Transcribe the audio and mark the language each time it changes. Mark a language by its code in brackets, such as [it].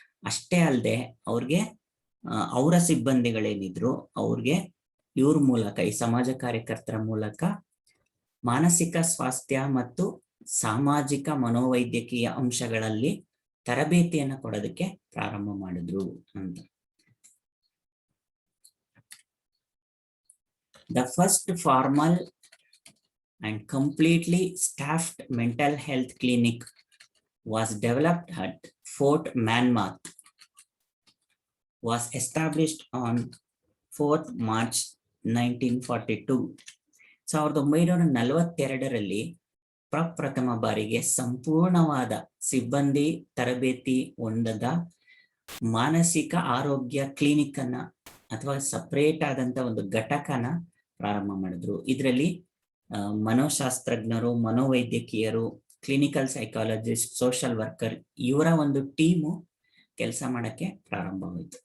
[kn] ಅಷ್ಟೇ ಅಲ್ಲದೆ ಅವ್ರಿಗೆ ಅವರ ಸಿಬ್ಬಂದಿಗಳೇನಿದ್ರು ಅವ್ರಿಗೆ ಇವ್ರ ಮೂಲಕ, ಈ ಸಮಾಜ ಕಾರ್ಯಕರ್ತರ ಮೂಲಕ ಮಾನಸಿಕ ಸ್ವಾಸ್ಥ್ಯ ಮತ್ತು ಸಾಮಾಜಿಕ ಮನೋವೈದ್ಯಕೀಯ ಅಂಶಗಳಲ್ಲಿ ತರಬೇತಿಯನ್ನು ಕೊಡೋದಕ್ಕೆ ಪ್ರಾರಂಭ ಮಾಡಿದ್ರು ಅಂತ. [en] The first formal and completely staffed mental health clinic was developed at Fort Monmouth, was established on 4th March 1942. [kn] 1942ರಲ್ಲಿ ಪ್ರಪ್ರಥಮ ಬಾರಿಗೆ ಸಂಪೂರ್ಣವಾದ ಸಿಬ್ಬಂದಿ ತರಬೇತಿ ಹೊಂದದ ಮಾನಸಿಕ ಆರೋಗ್ಯ ಕ್ಲಿನಿಕ್ ಅನ್ನ ಅಥವಾ ಸಪರೇಟ್ ಆದಂತ ಒಂದು ಘಟಕನ ಪ್ರಾರಂಭ ಮಾಡಿದ್ರು. ಇದರಲ್ಲಿ ಮನೋಶಾಸ್ತ್ರಜ್ಞರು, ಮನೋವೈದ್ಯಕೀಯರು, ಕ್ಲಿನಿಕಲ್ ಸೈಕಾಲಜಿಸ್ಟ್, ಸೋಷಿಯಲ್ ವರ್ಕರ್ ಇವರ ಒಂದು ಟೀಮು ಕೆಲಸ ಮಾಡಕ್ಕೆ ಪ್ರಾರಂಭವಾಯಿತು.